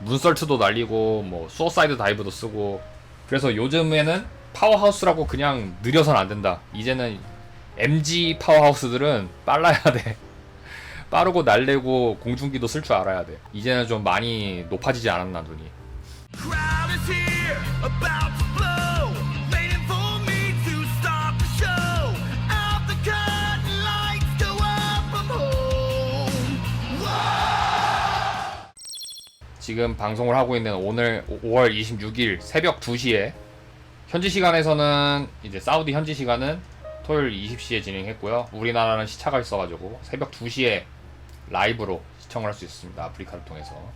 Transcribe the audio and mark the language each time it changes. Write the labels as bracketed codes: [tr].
[ko] 문설트도 날리고 뭐 수어사이드 다이브도 쓰고. 그래서 요즘에는 파워하우스라고 그냥 느려선 안 된다. 이제는 MG 파워하우스들은 빨라야 돼. 빠르고 날래고 공중기도 쓸 줄 알아야 돼. 이제는 좀 많이 높아지지 않았나 눈이. [en] Crowd is here, about to blow, waiting for me to start the show. Out the curtain, lights go up, I'm home. [ko] 지금 방송을 하고 있는 오늘 5월 26일 새벽 2시에 현지 시간에서는 이제 사우디 현지 시간은 토요일 20시에 진행했고요. 우리나라는 시차가 있어가지고 새벽 2시에 라이브로 시청을 할 수 있습니다. 아프리카를 통해서.